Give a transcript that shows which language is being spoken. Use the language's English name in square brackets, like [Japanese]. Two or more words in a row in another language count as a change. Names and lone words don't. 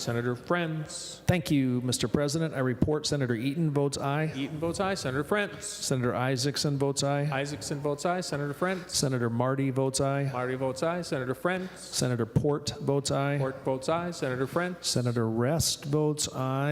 [English] Senator Friends. Thank you, Mr. President. I report Senator Eaton votes aye. Eaton votes aye. Senator Friends. Senator Isaacson votes aye. Isaacson votes aye. Senator Friends. Senator Marty votes aye. Marty votes aye. Senator Friends. Senator Port votes aye. Port votes aye. Senator Friends. Senator Rest votes aye.